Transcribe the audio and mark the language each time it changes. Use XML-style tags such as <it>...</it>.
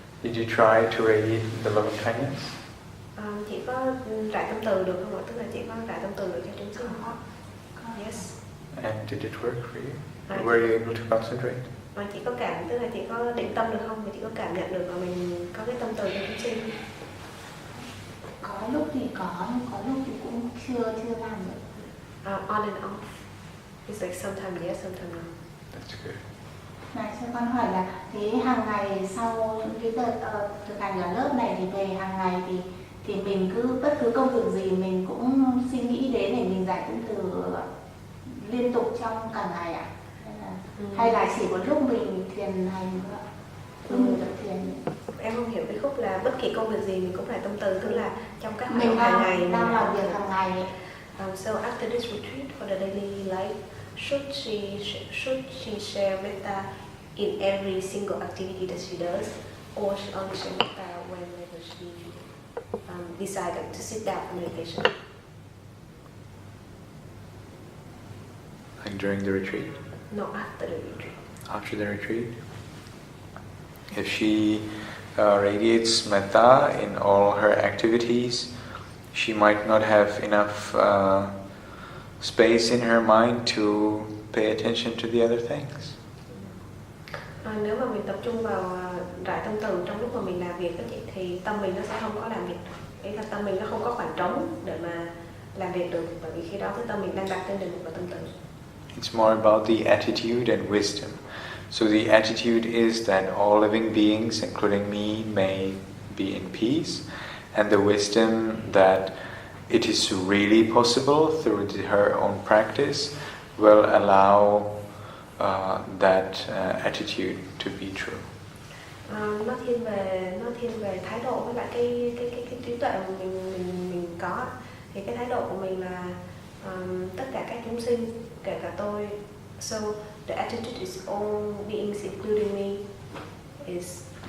<en>Did you try to radiate the loving kindness?</en> <vi>Chị có rải tâm từ được không ạ? Tức là chị có rải tâm từ được cho chúng sinh không?</vi> <en>Yes. And did it work for you? Were you able to concentrate?</en> <vi>Mà chị có cảm, tức là chị có định tâm được không? Và chị có cảm nhận được là mình có cái tâm từ cho chúng sinh? Có lúc thì có, nhưng có lúc thì cũng chưa làm được.</vi> <en>On and off. It's like sometimes yes, sometimes no. That's good.</en> <vi>Này, cho con hỏi là thế hàng ngày sau những cái đợt thực hành ở lớp này thì về hàng ngày thì mình cứ bất cứ công việc gì mình cũng suy nghĩ đến để mình giải tâm từ liên tục trong cả ngày ạ? Hay là chỉ có lúc mình thiền hành thiền? Em không hiểu cái khúc là bất kỳ công việc gì mình cũng phải tâm từ, tức là trong các mình hàng ngày đang làm việc hàng ngày.</vi> <en>So after this retreat for the daily life, should she share metta in every single activity that she does, or she only share metta whenever she decided to sit down for meditation? Like during the retreat? No, after the retreat. After the retreat? If she radiates metta in all her activities, she might not have enough space in her mind to pay attention to the other things.</en> <vi>Nếu mà mình tập trung vào rải tâm từ trong lúc mà mình làm việc đó chị, thì tâm mình nó sẽ không có làm việc. Ý là tâm mình nó không có khoảng trống để mà làm việc được, bởi vì khi đó cái tâm mình đang đặt trên đề mục và tâm từ.</vi> <en>It's more about the attitude and wisdom. So the attitude is that all living beings, including me, may be in peace, and the wisdom that it is really possible through her own practice will allow that attitude to be true.</en> <vi>Nó thiên về thái độ với lại cái trí tuệ mà mình có. Thì cái thái độ của mình là tất cả các chúng sinh, kể cả tôi.</vi> <en>So the attitude is all beings, including me, is</en>